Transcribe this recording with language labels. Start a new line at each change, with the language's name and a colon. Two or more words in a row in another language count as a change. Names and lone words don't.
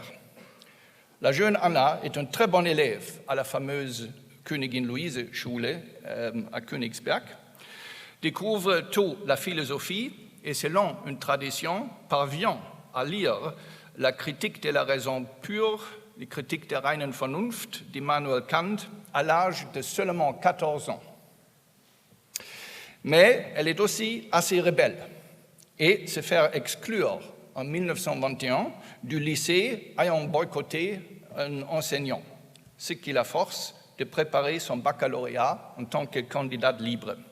French: La jeune Anna est une très bonne élève à la fameuse Königin Luise Schule à Königsberg, découvre tôt la philosophie et, selon une tradition, parvient à lire la critique de la raison pure, les critiques
German: der reinen Vernunft
French: d'Immanuel Kant à l'âge de seulement 14 ans. Mais elle est aussi assez rebelle et se fait exclure en 1921 du lycée ayant boycotté un enseignant, ce qui la force de préparer son baccalauréat en tant que candidate libre.